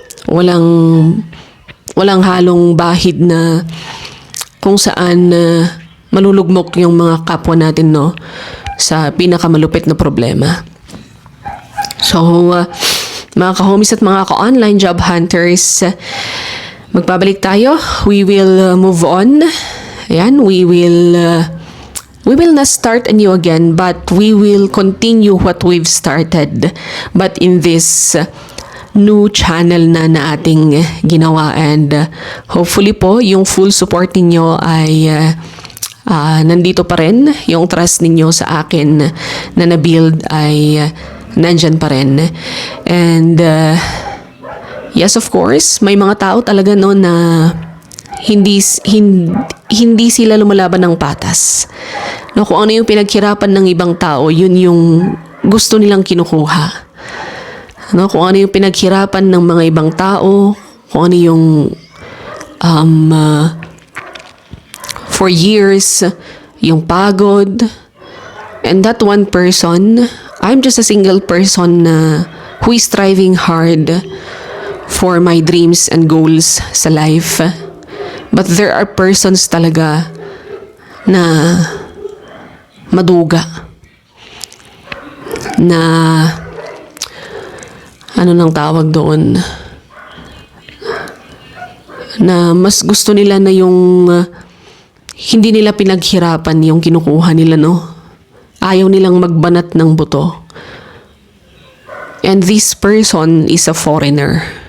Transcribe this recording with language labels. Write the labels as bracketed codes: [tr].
[tl] Walang halong bahid na kung saan malulugmok yung mga kapwa natin sa pinakamalupit na problema. So, mga ka-homies at mga ka-online job hunters, magbabalik tayo. [en] We will move on. Ayan, we will not start anew again, but we will continue what we've started. But in this new channel [tl] na ating ginawa, [en] and hopefully [tl] po yung full support ninyo ay nandito pa rin. Yung trust ninyo sa akin na na-build ay nandyan pa rin. [en] And yes, of course, [tl] may mga tao talaga na hindi sila lumalaban ng patas. Kung ano yung pinaghirapan ng ibang tao, yun yung gusto nilang kinukuha. Kung ano yung pinaghirapan ng mga ibang tao, kung ano yung [en] for years, [tl] yung pagod. [en] And that one person, I'm just a single person who is striving hard for my dreams and goals sa life. But there are persons [tl] talaga na maduga. Na ano nang tawag doon? Na mas gusto nila na yung hindi nila pinaghirapan yung kinukuha nila, no? Ayaw nilang magbanat ng buto. [en] And this person is a foreigner.